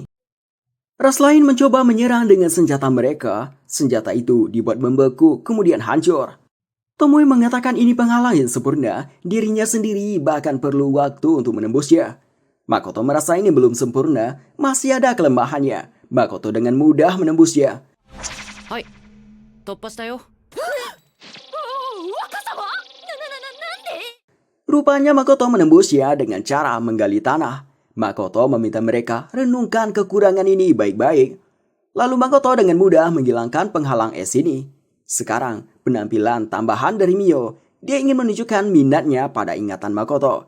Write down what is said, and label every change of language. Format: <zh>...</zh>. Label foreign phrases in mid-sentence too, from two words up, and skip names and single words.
<id>Ras lain mencoba menyerang dengan senjata mereka. Senjata itu dibuat membeku kemudian hancur. Tomoe mengatakan ini penghalang yang sempurna. Dirinya sendiri bahkan perlu waktu untuk menembusnya. Makoto merasa ini belum sempurna, masih ada kelemahannya. Makoto dengan mudah menembusnya.</id> <ja>はい、突破したよ。</ja> <id>Rupanya Makoto menembusnya dengan cara menggali tanah. Makoto meminta mereka renungkan kekurangan ini baik-baik. Lalu Makoto dengan mudah menghilangkan penghalang es ini. Sekarang penampilan tambahan dari Mio. Dia ingin menunjukkan minatnya pada ingatan Makoto.</id>